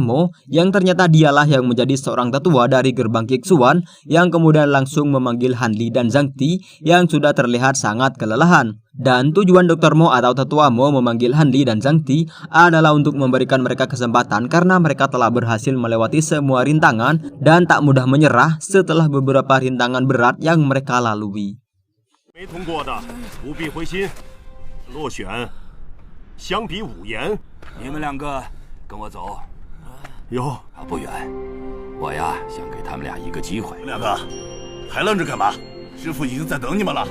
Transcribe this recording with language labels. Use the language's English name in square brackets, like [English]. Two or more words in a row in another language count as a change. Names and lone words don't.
[Indonesian] Mo yang ternyata dialah yang menjadi seorang tetua dari gerbang Qixuan yang kemudian langsung memanggil Han Li dan Zhang Ti yang sudah terlihat sangat kelelahan. Dan tujuan Dr. Mo atau tetua Mo memanggil Han Li dan Zhang Ti adalah untuk memberikan mereka kesempatan karena mereka telah berhasil melewati semua rintangan dan tak mudah menyerah setelah beberapa rintangan berat yang mereka lalui. [Chinese] 没通过的不必灰心，落选相比5言。你们两个跟我走，哟，不远。我呀想给他们俩一个机会。你们两个还愣着干嘛？师傅已经在等你们了。